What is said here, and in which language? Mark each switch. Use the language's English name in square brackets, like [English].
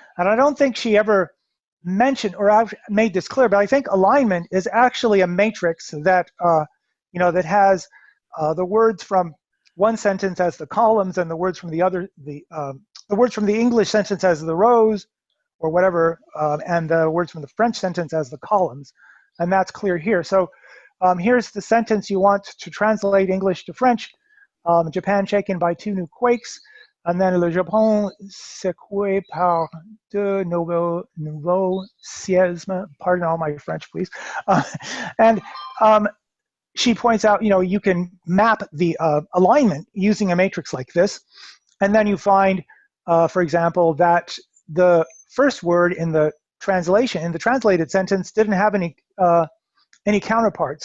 [English] And I don't think she ever mentioned or made this clear, but I think alignment is actually a matrix that that has the words from one sentence as the columns and the words from the words from the English sentence as the rows or whatever, and the words from the French sentence as the columns, and that's clear here. So here's the sentence you want to translate English to French. Japan shaken by 2 new quakes. And then [French] le Japon secoué par 2 nouveaux séismes. [English] Pardon all my French, please. And she points out, you can map the alignment using a matrix like this. And then you find, for example, that the first word in the translation, in the translated sentence, didn't have any counterpart.